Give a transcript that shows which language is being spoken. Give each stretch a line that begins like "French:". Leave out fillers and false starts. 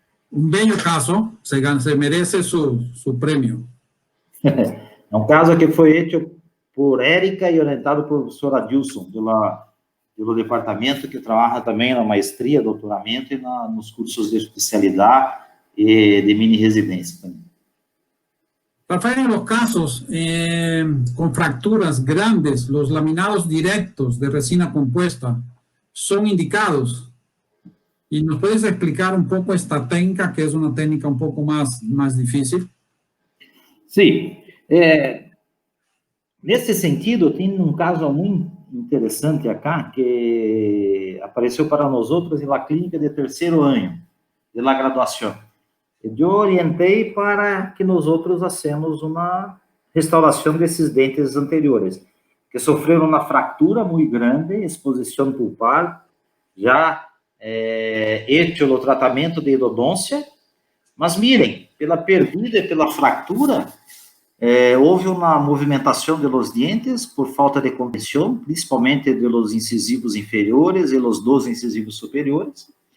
Portuguese: Um belo caso,
Spanish: se merece su
Portuguese: prêmio. É um caso que foi feito por Érica e orientado por professor Adilson, pelo departamento que trabalha também na maestria, doutoramento e nos cursos de especialidade e de mini-residência também.
Spanish: Rafael, en los casos con fracturas grandes, los laminados directos de resina compuesta son indicados. ¿Y nos puedes explicar un poco esta técnica, que es una técnica un poco más difícil? Sí.
Portuguese: Nesse sentido, tem um caso muito interessante acá, que apareceu para nós outros na clínica de terceiro ano da graduação. Eu orientei para que nós outros hacemos uma restauração desses dentes anteriores, que sofreram uma fratura muito grande, exposição pulpar, já hecho o tratamento de endodôncia, mas mirem, pela perdida e pela fratura, houve uma movimentação dos dentes por falta de compressão, principalmente dos incisivos inferiores e dos 2 incisivos superiores.